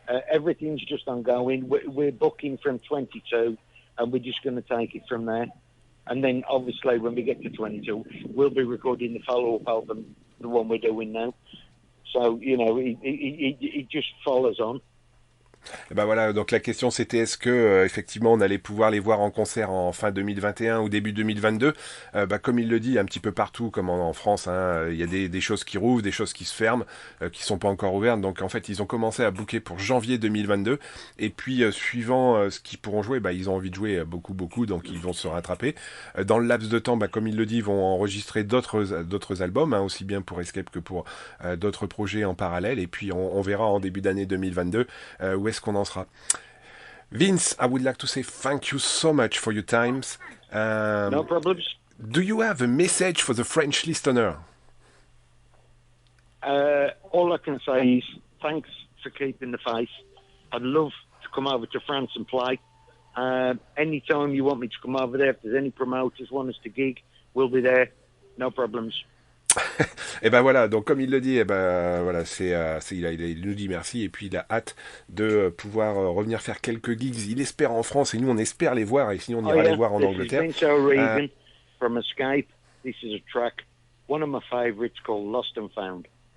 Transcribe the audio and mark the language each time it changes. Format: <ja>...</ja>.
<en>Everything's just ongoing. We're booking from 22, and we're just going to take it from there. And then, obviously, when we get to 22, we'll be recording the follow-up album, the one we're doing now. So, you know, it just follows on.</en> <fr>Et ben voilà, donc la question c'était est-ce que effectivement on allait pouvoir les voir en concert en fin 2021 ou début 2022. Comme il le dit un petit peu partout, comme en France, hein, il y a des choses qui rouvrent, des choses qui se ferment, qui sont pas encore ouvertes. Donc en fait ils ont commencé à booker pour janvier 2022 et puis suivant ce qu'ils pourront jouer, ils ont envie de jouer beaucoup, donc ils vont se rattraper. Dans le laps de temps, comme il le dit, ils vont enregistrer d'autres albums, hein, aussi bien pour Escape que pour d'autres projets en parallèle. Et puis on verra en début d'année 2022 où est-ce qu'on en sera.</fr> <en>Vince, I would like to say thank you so much for your times. No problems. Do you have a message for the French listener? All I can say is thanks for keeping the faith. I'd love to come over to France and play. Anytime you want me to come over there, if there's any promoters want us to gig, we'll be there. No problems.</en> <fr>Et ben voilà, donc comme il le dit, voilà, il nous dit merci et puis il a hâte de pouvoir revenir faire quelques gigs. Il espère en France et nous on espère les voir et sinon on ira les voir en Angleterre.</fr> <en>From Escape, this is a track, one of my favorites called Lost and Found.</en>